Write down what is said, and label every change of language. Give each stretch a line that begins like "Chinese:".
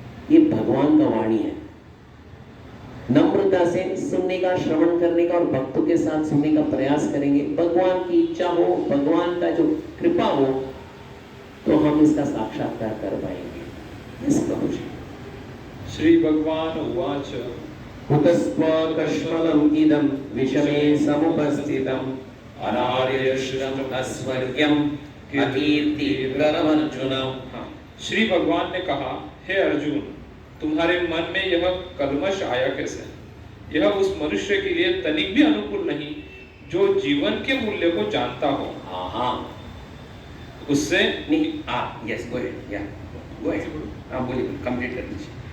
Hindi: ये भगवान का वाणी है। नम्रता से सुनने का, श्रवण करने का और भक्तों के साथ सुनने का प्रयास करेंगे। भगवान की इच्छा हो, भगवान का जो कृपा हो तो हम इसका साक्षात्कार कर पाएंगे। इस प्रभु जी
Sanskrit: श्री भगवान उवाच हुतस्त्वकश्मलम् इदं विषमे समुपस्थितम् अनार्यश्रम अस्वर्ग्यम अकीर्तिकरमर्जुनम्।
Hindi: श्री भगवान ने कहा, हे अर्जुन, तुम्हारे मन में यह कल्मश आया कैसे? यह उस मनुष्य के लिए तनिक भी अनुकूल नहीं जो जीवन के मूल्य को जानता हो। हाँ, उससे नहीं,
English: yes, go ahead, yeah go ahead,
Hindi: आप बोलिए, कंप्लीट कर दीजिए।